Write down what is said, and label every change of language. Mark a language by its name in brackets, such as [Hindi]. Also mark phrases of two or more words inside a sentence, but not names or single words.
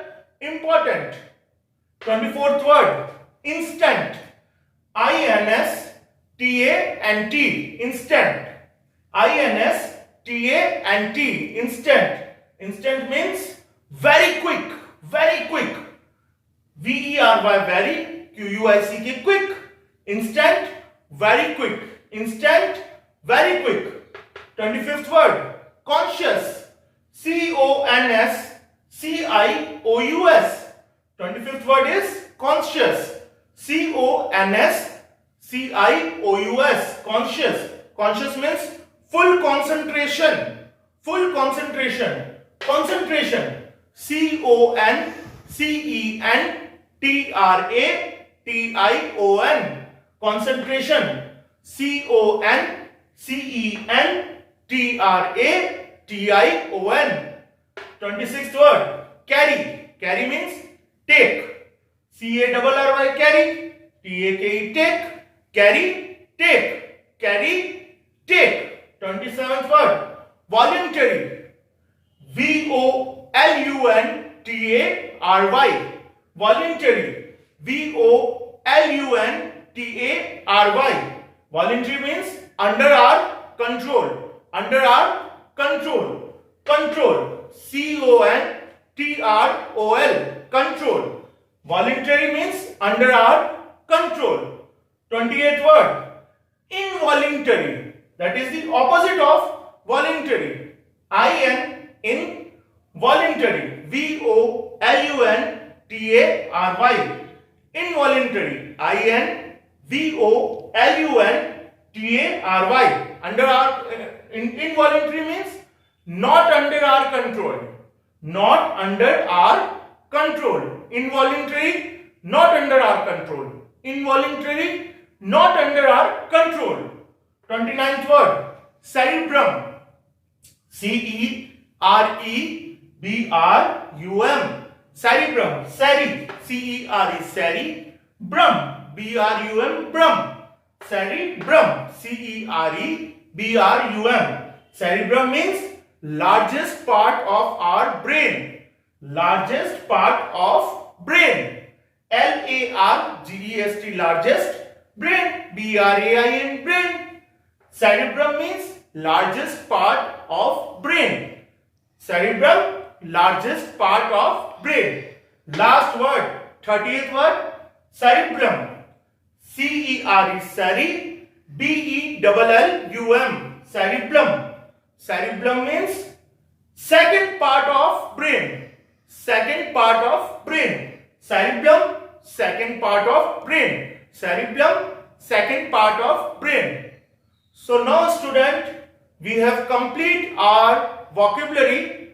[English] Important. 24th word. Instant. I-N-S-T-A-N-T. Instant. I-N-S-T-A-N-T. Instant. Instant means very quick. Very quick. V-E-R-Y. Very. Q-U-I-C-K. Quick. Instant. Very quick. Instant. Very quick. 25th word. Conscious. C-O-N-S C-I-O-U-S. 25th word is conscious. C-O-N-S C-I-O-U-S. Conscious. Conscious means full concentration. Full concentration. Concentration. C-O-N-C-E-N-T-R-A-T-I-O-N. Concentration. C-O-N-C-E-N-T-R-A-T-I-O-N. 26th word. Carry. Carry means take. C-A-R-R-Y. Carry. T-A-K-E. Take. Carry. Take. Carry. Take. 27th word. Voluntary. V-O-L-U-N-T-A-R-Y. Voluntary. V-O-L-U-N-T-A-R-Y. Voluntary means under our control. Under our control. Control. C-O-N-T-R-O-L. Control. Voluntary means under our control. 28th word. Involuntary. That is the opposite of voluntary. I-N. Involuntary. V-O-L-U-N-T-A-R-Y. Involuntary. I-N-V-O-L-U-N-T-A-R-Y. Under our involuntary means not under our control. Not under our control. Involuntary, not under our control. Involuntary, not under our control. 29th word. Cerebrum. C-E-R-E-B-R-U-M. Cerebrum. Ceri. C-E-R-E. Ceri. Brum. B-R-U-M. Brum. Cerebrum. C-E-R-E-B-R-U-M. Cerebrum means largest part of our brain. Largest part of brain. L-A-R-G-E-S-T. Largest. Brain. B-R-A-I-N. Brain. Cerebrum means largest part of brain. Cerebrum, largest part of brain. Last word, 30th word, cerebellum. C-E-R-E, ceri, B-E-L-L-U-M, cerebellum. Cerebellum means second part of brain. Second part of brain. Cerebellum, second part of brain. Cerebellum, second part of brain. So now student, we have complete our vocabulary.